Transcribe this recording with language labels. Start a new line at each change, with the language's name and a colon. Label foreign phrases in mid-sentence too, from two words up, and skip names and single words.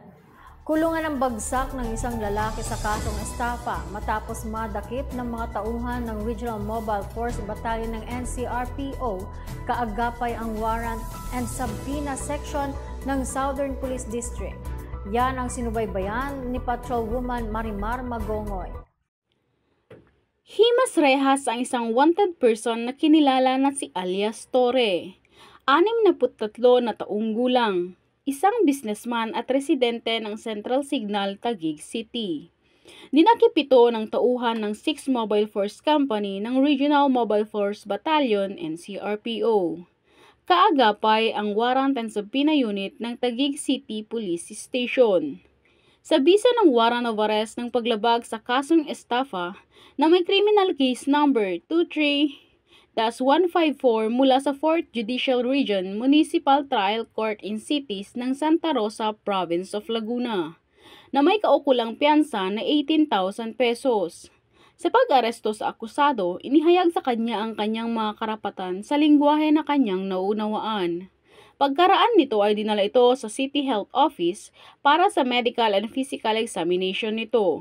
Filipino: Kulungan ang bagsak ng isang lalaki sa kasong estafa matapos madakip ng mga tauhan ng Regional Mobile Force Battalion ng NCRPO, kaagapay ang
English: warrant and subpoena section
Filipino: ng Southern Police District. Yan ang sinubaybayan ni Patrolwoman Marimar Magongoy. Himas rehas ang isang wanted person na kinilala na si alias Torre, 63 na taong gulang, isang businessman at residente ng Central Signal, Taguig City. Dinakip ito ng tauhan ng 6 Mobile Force Company ng Regional Mobile Force Battalion NCRPO. Kaagapay ang
English: warrant and subpoena unit
Filipino: ng Taguig City Police Station. Sa bisa ng
English: warrant of arrest
Filipino: ng paglabag sa kasong estafa na may criminal case number 23-154 mula sa 4th Judicial Region Municipal Trial Court in Cities ng Santa Rosa, Province of Laguna, na may kaukulang piyansa na 18,000 pesos. Sa pag-aresto sa akusado, inihayag sa kanya ang kanyang mga karapatan sa lingwahe na kanyang naunawaan. Pagkaraan nito ay dinala ito sa City Health Office para sa
English: medical and physical examination
Filipino: nito.